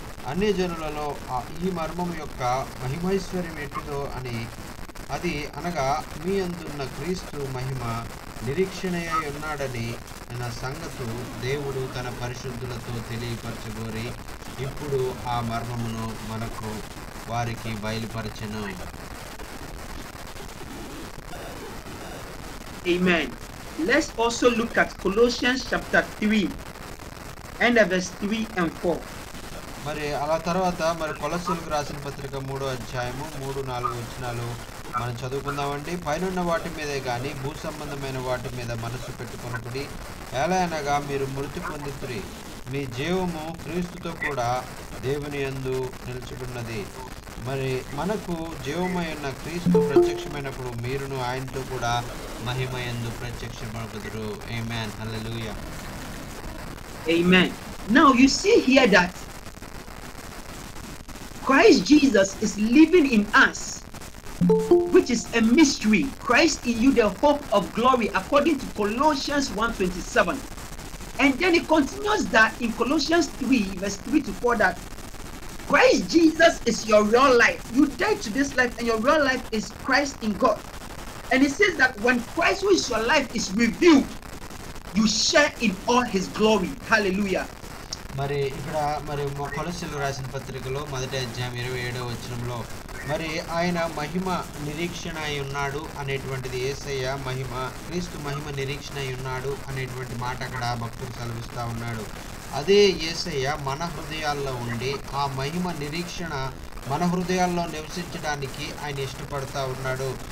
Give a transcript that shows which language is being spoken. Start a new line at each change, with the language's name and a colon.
Telugu: అన్ని జనులలో ఈ మర్మం యొక్క మహిమైశ్వర్యం ఎట్టుదో అని, అది అనగా మీ అందున్న క్రీస్తు మహిమ నిరీక్షణయ్య ఉన్నాడని నా సంగతు దేవుడు తన పరిశుద్ధులతో తెలియపరచగోరి ఇప్పుడు ఆ మర్మమును మనకు వారికి బయలుపరచెను.
English: Amen. Let's also look at Colossians chapter 3 and verse 3 and 4.
Telugu: మరి అలా తర్వాత మరి కొలస్సీలకు రాసిన పత్రిక 3వ అధ్యాయము 3-4 వచనాలు మనం చదువుకుందామండి. పైనున్న వాటి మీదే కానీ భూ సంబంధమైన వాటి మీద మనసు పెట్టుకొనకుడి, ఎలా అనగా మీరు మృతి పొందితురి, మీ జీవము క్రీస్తుతో కూడా దేవుని యందు నిలుచుకున్నది. మరి మనకు జీవమై ఉన్న క్రీస్తు ప్రత్యక్షమైనప్పుడు మీరును ఆయనతో కూడా మహిమ యందు ప్రత్యక్షమగుదురు. ఆమేన్. హల్లెలూయా.
English: Amen. Now you see here that Christ Jesus is living in us, which is a mystery. Christ in you, the hope of glory, according to Colossians 1:27. And then it continues that in Colossians 3 verse 3-4 that Christ Jesus is your real life. You died to this life and your real life is Christ in God. And it says that when Christ, who is your life, is revealed, you share in all his glory. Hallelujah.
Telugu: మరి ఇక్కడ మరి కొలస్సీలకు రాసిన పత్రికలో 1వ అధ్యాయం 27వ వచనంలో మరి ఆయన మహిమ నిరీక్షణ అయి ఉన్నాడు అనేటువంటిది, యేసయ్య మహిమ క్రీస్తు మహిమ నిరీక్షణ అయి ఉన్నాడు అనేటువంటి మాట అక్కడ భక్తుడు సెలవిస్తూ ఉన్నాడు. అదే యేసయ్య మన హృదయాల్లో ఉండి ఆ మహిమ నిరీక్షణ మన హృదయాల్లో నివసించడానికి ఆయన ఇష్టపడతా ఉన్నాడు.